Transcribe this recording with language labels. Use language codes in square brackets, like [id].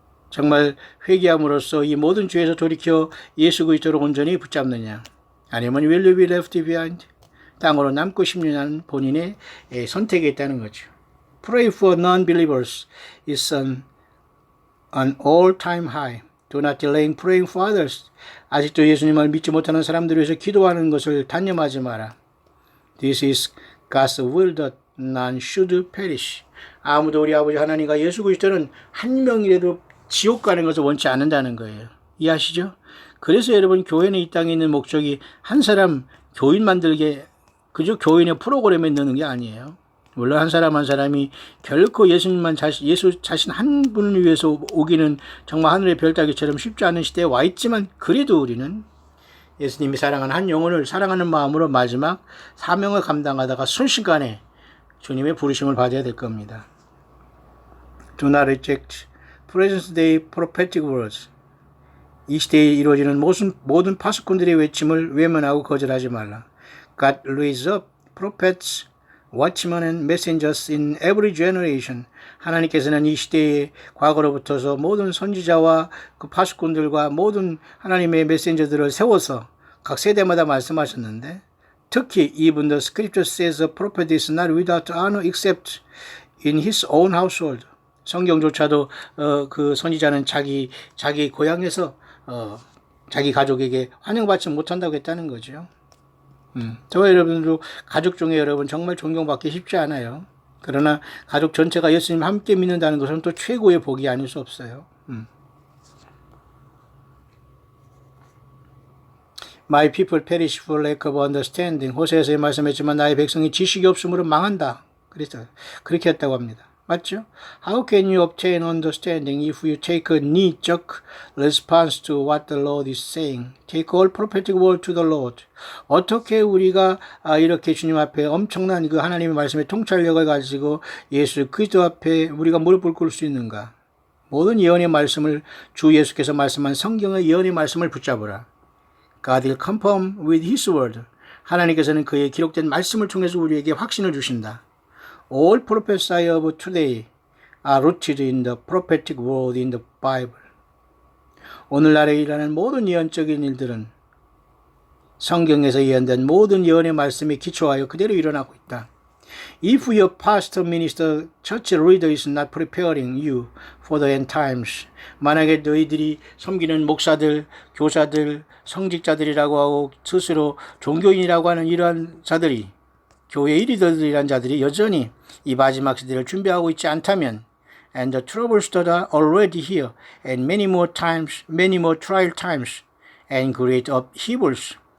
[ko] 정말 회개함으로써 이 모든 죄에서 돌이켜 예수 그리스도를 온전히 붙잡느냐? 아니면 [en] will you be left behind? [ko] 땅으로 남고 싶느냐는 본인의 선택에 있다는 거죠. [en] Pray for non-believers is an all-time high. Do not delay in praying for others. [ko] 아직도 예수님을 믿지 못하는 사람들을 위해서 기도하는 것을 단념하지 마라. [en] This is God's will that none should perish. [ko] 아무도 우리 아버지 하나님과 예수 그리스도는 한 명이라도 지옥 가는 것을 원치 않는다는 거예요. 이해하시죠? 그래서 여러분 교회는 이 땅에 있는 목적이 한 사람 교인 만들게 그저 교인의 프로그램에 넣는 게 아니에요. 물론 한 사람 한 사람이 결코 예수님만 예수 자신 한 분을 위해서 오기는 정말 하늘의 별 따기처럼 쉽지 않은 시대에 와 있지만 그래도 우리는 예수님이 사랑하는 한 영혼을 사랑하는 마음으로 마지막 사명을 감당하다가 순식간에 주님의 부르심을 받아야 될 겁니다. [en] Do not reject present day prophetic words. [ko] 이 시대에 이루어지는 모든 파수꾼들의 외침을 외면하고 거절하지 말라. [en] God raised up prophets, watchmen and messengers in every generation. [ko] 하나님께서는 이 시대의 과거로부터서 모든 선지자와 그 파수꾼들과 모든 하나님의 메신저들을 세워서 각 세대마다 말씀하셨는데 특히 [en] even the scripture says a prophet is not without honor except in his own household. [ko] 성경조차도 그 선지자는 자기 고향에서 자기 가족에게 환영받지 못한다고 했다는 거죠. 저와 여러분도 가족 중에 여러분 정말 존경받기 쉽지 않아요. 그러나 가족 전체가 예수님 함께 믿는다는 것은 또 최고의 복이 아닐 수 없어요. [en] My people perish for lack of understanding. [ko] 호세에서 말씀했지만 나의 백성이 지식이 없으므로 망한다. 그렇게 했다고 합니다. 맞죠? [en] How can you obtain understanding if you take a knee-jerk response to what the Lord is saying? Take all prophetic word to the Lord. [ko] 어떻게 우리가 이렇게 주님 앞에 엄청난 그 하나님의 말씀의 통찰력을 가지고 예수 그리스도 앞에 우리가 무릎을 꿇을 수 있는가? 모든 예언의 말씀을 주 예수께서 말씀한 성경의 예언의 말씀을 붙잡으라. [en] God will confirm with His word. [ko] 하나님께서는 그의 기록된 말씀을 통해서 우리에게 확신을 주신다. [en] All prophesy of today are rooted in the prophetic word in the Bible. [ko] 오늘날에 일어나는 모든 예언적인 일들은 성경에서 예언된 모든 예언의 말씀에 기초하여 그대로 일어나고 있다. [en] If your pastor, minister, church leader is not preparing you for the end times, [ko] 만약에 너희들이 섬기는 목사들, 교사들, 성직자들이라고 하고 스스로 종교인이라고 하는 이러한 자들이 교회의 리더들이란 자들이 여전히 이 마지막 시대를 준비하고 있지 않다면 [en] and the troubles that are already here and many more trial times and great upheavals